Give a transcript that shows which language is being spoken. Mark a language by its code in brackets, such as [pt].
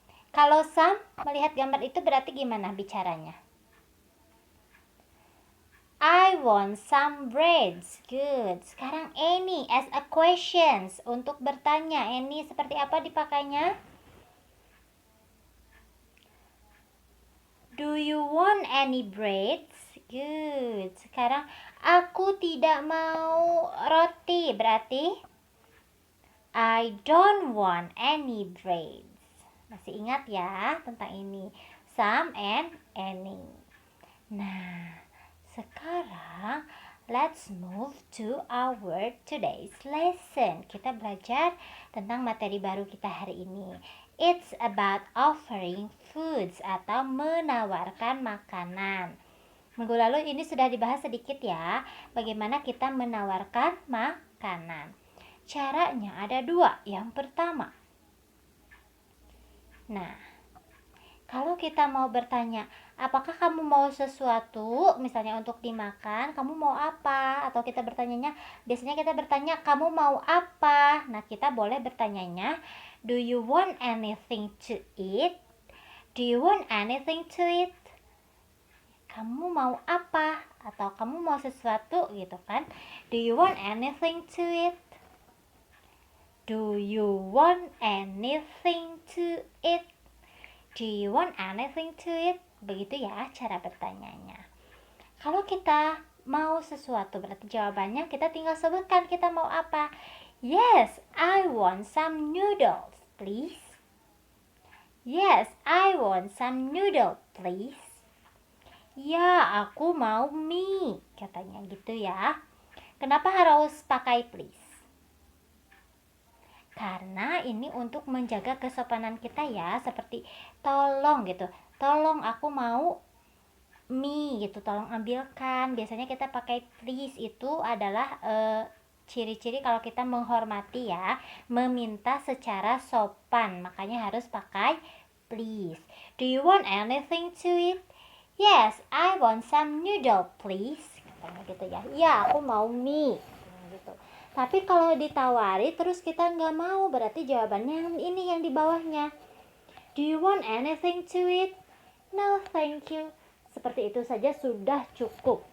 [id] Kalau some melihat gambar itu berarti gimana bicaranya? [en] I want some breads. Good. [id] Sekarang [en] any as a questions. [id] Untuk bertanya, any seperti apa dipakainya? [en] Do you want any breads? Good. [id] Sekarang aku tidak mau roti. Berarti [en] I don't want any breads. [id] Masih ingat ya tentang ini. [en] Some and any. [id] Nah, sekarang [en] let's move to our today's lesson. [id] Kita belajar tentang materi baru kita hari ini. [en] It's about offering foods [id] atau menawarkan makanan. Minggu lalu ini sudah dibahas sedikit ya, bagaimana kita menawarkan makanan. Caranya ada dua. Yang pertama, nah, kalau kita mau bertanya, apakah kamu mau sesuatu, misalnya untuk dimakan, kamu mau apa? Atau kita bertanyanya, biasanya kita bertanya, kamu mau apa? Nah, kita boleh bertanyanya, [en] do you want anything to eat? Do you want anything to eat? [id] Kamu mau apa? Atau kamu mau sesuatu gitu kan? [en] Do you want anything to eat? Do you want anything to eat? Do you want anything to eat? [id] Begitu ya cara bertanyanya. Kalau kita mau sesuatu berarti jawabannya kita tinggal sebutkan kita mau apa. [en] Yes, I want some noodles, please. Yes, I want some noodles, please. [id] Ya, aku mau mie, katanya gitu ya. Kenapa harus pakai please? Karena ini untuk menjaga kesopanan kita ya, seperti tolong gitu. Tolong aku mau mie gitu, tolong ambilkan. Biasanya kita pakai please itu adalah ciri-ciri kalau kita menghormati ya, meminta secara sopan. Makanya harus pakai please. [en] Do you want anything to eat? Yes, I want some noodle, please. [id] Katanya gitu ya. Ya, aku mau mie. Gitu. Tapi kalau ditawari terus kita nggak mau, berarti jawabannya ini yang di bawahnya. [en] Do you want anything to eat? No, thank you. [id] Seperti itu saja sudah cukup.